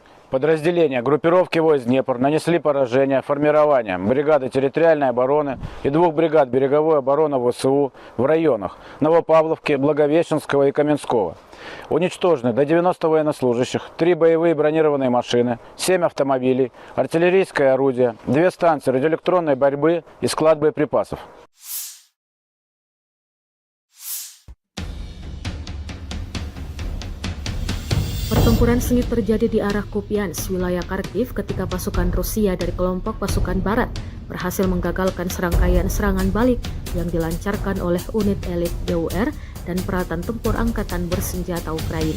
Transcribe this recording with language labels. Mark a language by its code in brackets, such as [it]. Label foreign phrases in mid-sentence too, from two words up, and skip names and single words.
[ru] Подразделения группировки войск Днепр нанесли поражение формированиям бригады территориальной обороны и 2 бригад береговой обороны ВСУ в районах Новопавловки, Благовещенского и Каменского. Уничтожены до 90 военнослужащих, 3 боевые бронированные машины, 7 автомобилей, артиллерийское орудие, 2 станции радиоэлектронной борьбы и склад боеприпасов. [id] Pertempuran sengit terjadi di arah Kupiansk, wilayah Kharkiv, ketika pasukan Rusia dari kelompok pasukan Barat berhasil menggagalkan serangkaian serangan balik yang dilancarkan oleh unit elit GUR dan peralatan tempur angkatan bersenjata Ukraina.